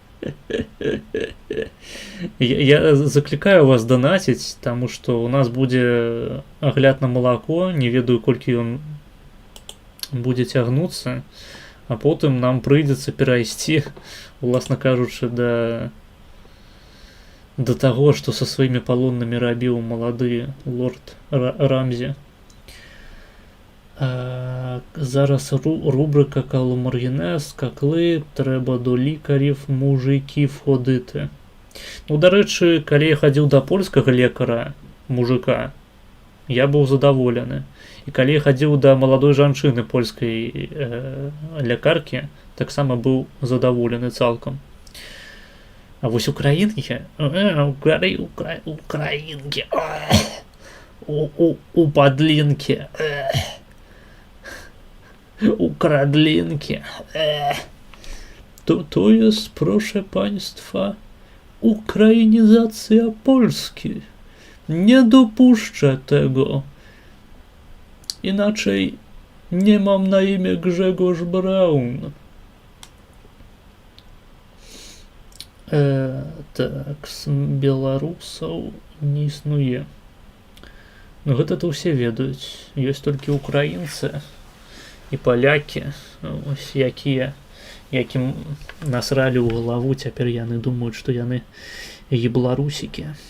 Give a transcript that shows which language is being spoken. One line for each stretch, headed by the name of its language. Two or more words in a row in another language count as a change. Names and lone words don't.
Belarusian: Я заклікаю вас данаціць, таму што у нас будзе агляд на малако, не ведаю колькі ён будзе цягнуцца, а потым нам прыйдзецца перайсці, уласна кажучы, до таго, што са сваімі палоннымі рабіў малады лорд Рамзі.
Ukrainian: Зараз рубрика Кала Маргінез, какли треба до лікарів мужиків ходити. Ну, до речі,
Belarusian: калі я хадзіў да польскага лекара, мужика, я быў задаволены. І калі я хадзіў да маладой жанчыны польскай лякаркі, таксама быў задаволены цалкам. А вось украінкі, украінкі, у падлінкі, ukraдлінкі.
Polish: To jest, proszę państwa, ukrainizacja Polski. Nie dopuszczę tego. Inaczej nie mam na imię Grzegorz Braun.
Belarusian: Так, беларусаў не існуе. Ну гэта то ўсе ведаюць. Ёсць толькі украінцы і палякі, ось якія, якім насралі ў галаву, цяпер яны думаюць, што яны ебларусікі.